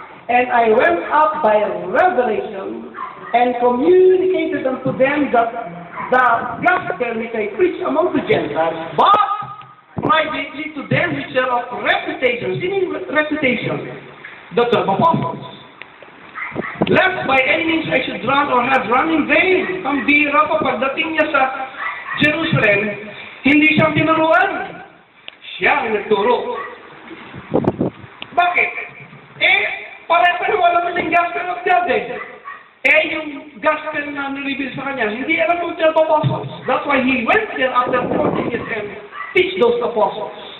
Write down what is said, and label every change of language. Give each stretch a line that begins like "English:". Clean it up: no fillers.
English: And I went up by revelation and communicated unto them that the gospel which I preach among the Gentiles, but privately to them which are of reputation.
Filipino: Sino
English: reputation? The 12 apostles. Lest by any means I should run or have run in vain.
Filipino: Ang bira pa pagdating niya sa Jerusalem, hindi siyang tinuruan. Siya ang nagturo. Bakit? Pare-pareho alam ng gospel of God eh. Yung gospel na nilibig sa kanya, hindi alam ng 12 apostles.
English: That's why he went there after 14 years and teach those apostles.